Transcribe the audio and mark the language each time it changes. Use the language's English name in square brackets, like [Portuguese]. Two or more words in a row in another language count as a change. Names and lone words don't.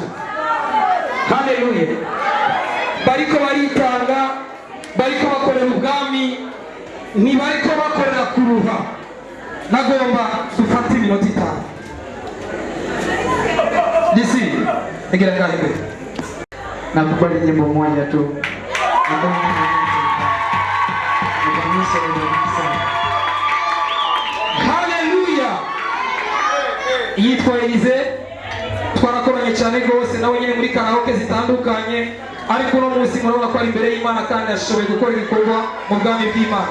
[Rundi] Haleluya! Bariko baritanga, bariko bakorera ubwami, ntibariko bakorera kuruha. Nagomba dufate iminota 5. Disi, egera ngahe. [Swahili] Nakupa nyimbo moja tu. [Rundi] Haleluya! [Kinyarwanda] Yitwa Elize, twarakoranye cyane rwose nawe nyine muri karaoke zitandukanye, ariko uno munsi murabona ko ari imbere y'Imana kandi yashoboye gukora ibikorwa mu bwami bw'Imana.